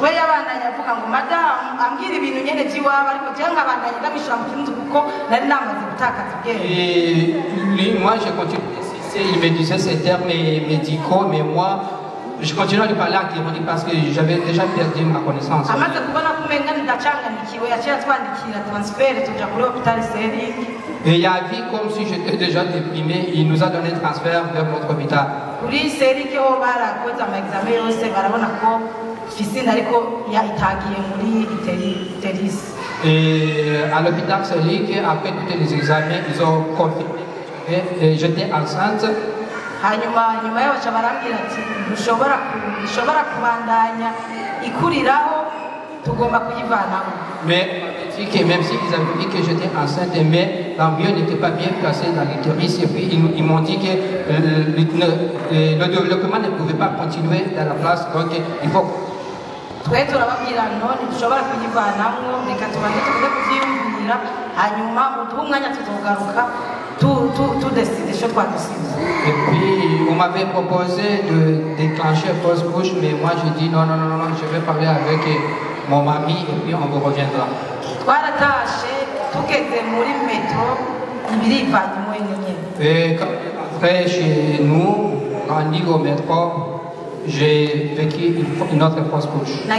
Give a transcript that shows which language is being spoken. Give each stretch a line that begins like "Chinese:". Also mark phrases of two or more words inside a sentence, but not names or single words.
French: Et lui, moi, je continue d'insister, il me disait ces termes médicaux, mais moi, je continue à lui parler en Kirundi parce que j'avais déjà perdu ma connaissance.
Rundi: umenga ndacanganikiwe yaciye atwandikira transfert tuja kuri hôpital Serik.
French: Et il a vu comme si j'étais déjà déprimé, il nous a donné le transfert vers notre hôpital.
Rundi: Kuri Serik ho barakoze ama examen yose barabona ko fisine ariko itagiye muri Iteris.
French: Et à l'hôpital Serik, après tous les examens, ils ont confirmé que j'étais enceinte.
Rundi: Nyuma yaho barambwira ati ushobora kubandanya ikuriraho tugomba kuyivanaho.
French: Mais que même s'ils avaient dit que j'étais enceinte, mais l'embryon n'était pas bien placé dans l'utérus, et puis ils m'ont dit que le développement ne pouvait pas continuer dans la place, donc il faut.
Rundi: Twe turababwira none dushobora kuyivanamo, reka tubanze tuze kuvyiyumvira, hanyuma muduhe umwanya tuzogaruka
French: décider ce qu'on décide. Et puis on m'avait proposé de déclencher fausse couche, mais moi j'ai dit non, je vais parler avec mon mari et puis on vous reviendra. Et quand après chez nous, rendu au métro, j'ai vécu une autre fausse couche.